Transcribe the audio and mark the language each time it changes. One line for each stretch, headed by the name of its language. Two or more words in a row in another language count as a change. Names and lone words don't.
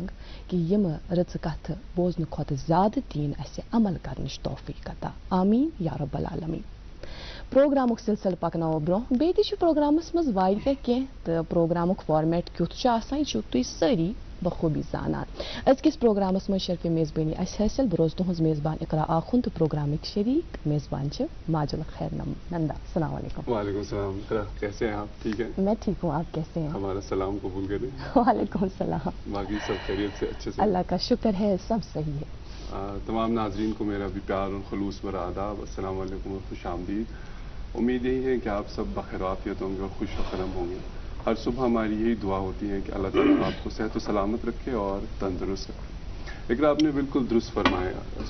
Kashmiri: کہ یِمہٕ رٕژٕ کتھٕ بوزنہٕ کھۄتہٕ زیادٕ دِیِن اسہِ عمل کرنٕچ توفیٖق عطا آمیٖن
Arabic: یا رب العالمیٖن
Kashmiri: پروگرامُک سلسلہٕ پکناوو برونٛہہ بیٚیہِ تہِ چھُ پروگرامس منٛز واریاہ کینٛہہ تہٕ پروگرامُک فارمیٹ کیُتھ چھُ آسان یہِ چھُو تُہۍ سٲری بخوٗبی زانان أزکِس پروگرامس منٛز شرفہِ میزبٲنی اسہِ حٲصِل بہٕ روزٕ تُہٕنٛز میزبان اقرا آخُن تہٕ پروگرامٕکۍ شریٖک میزبان چھِ ماجل خیر نندا
Arabic: السلام علیکم وعلیکم السلام
Urdu: کیسے ہیں آپ ٹھیک ہیں میں ٹھیک ہوں آپ کیسے ہیں ہمارا سلام قبول کریں
Arabic: وعلیکم السلام
Urdu: باقی سب خیریت سے اچھے سے اللہ کا شکر ہے سب صحیح ہے تمام ناظرین کو میرا بھی پیار اور خلوص بھرا آداب
Arabic: السلام علیکم
Urdu: اور خوش آمدید امید یہی ہے کہ آپ سب بخیر عافیت ہوں گے اور خوش و خرم ہوں گے ہر صبح ہماری یہی دعا ہوتی ہے کہ اللہ تعالیٰ آپ کو صحت و سلامت رکھے اور تندرست رکھے لیکن آپ نے بالکل درست فرمایا